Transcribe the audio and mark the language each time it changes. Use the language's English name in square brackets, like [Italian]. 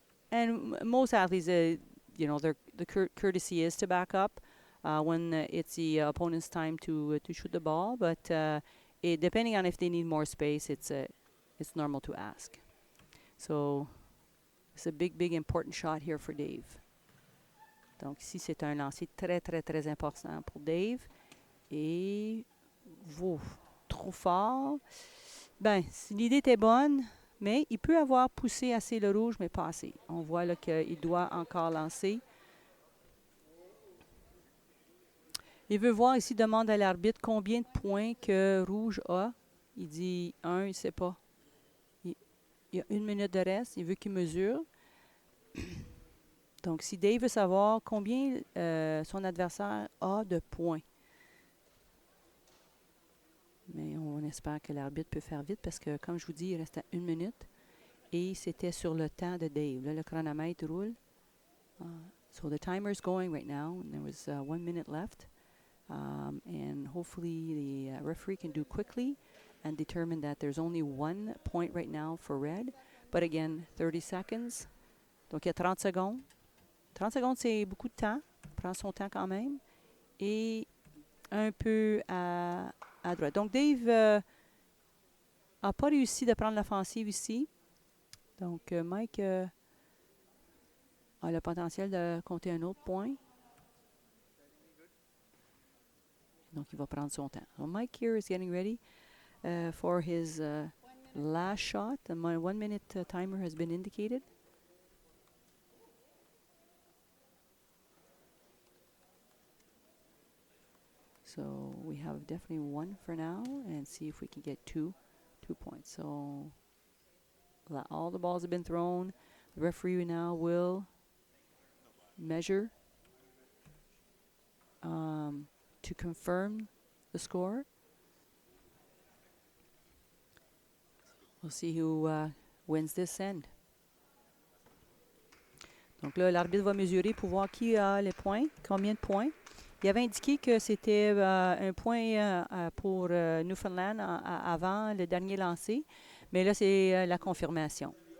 [English] And most athletes, the courtesy is to back up when it's the opponent's time to shoot the ball. But depending on if they need more space, it's normal to ask. So it's a big important shot here for Dave. [French] Donc ici, c'est un lancer très important pour Dave. Et trop fort. Ben, l'idée était bonne, mais il peut avoir poussé assez le rouge, mais pas assez. On voit là qu'il doit encore lancer. Il veut voir ici, demande à l'arbitre combien de points que rouge a. Il dit 1, il ne sait pas. Il y a 1 minute de reste, il veut qu'il mesure. Donc, si Dave veut savoir combien son adversaire a de points. Mais on espère que l'arbitre peut faire vite parce que, comme je vous dis, il reste à 1 minute. Et c'était sur le temps de Dave. Là, le chronomètre roule. [English] So the timer is going right now. And there was 1 minute left. And hopefully the referee can do quickly and determine that there's only 1 point right now for red. But again, 30 seconds. [French] Donc, il y a 30 secondes. 30 secondes, c'est beaucoup de temps. Il prend son temps quand même. Et un peu à droite. Donc, Dave n'a pas réussi de prendre l'offensive ici. Donc, Mike a le potentiel de compter un autre point. Donc, il va prendre son temps. [English] So Mike here is getting ready for his last shot. My 1 minute timer has been indicated. So we have definitely 1 for now, and see if we can get 2 points. So all the balls have been thrown. The referee now will measure to confirm the score. We'll see who wins this end. [French] Donc là, l'arbitre va mesurer pour voir qui a les points, combien de points. Il avait indiqué que c'était un point pour Newfoundland avant le dernier lancer, mais là, c'est la confirmation.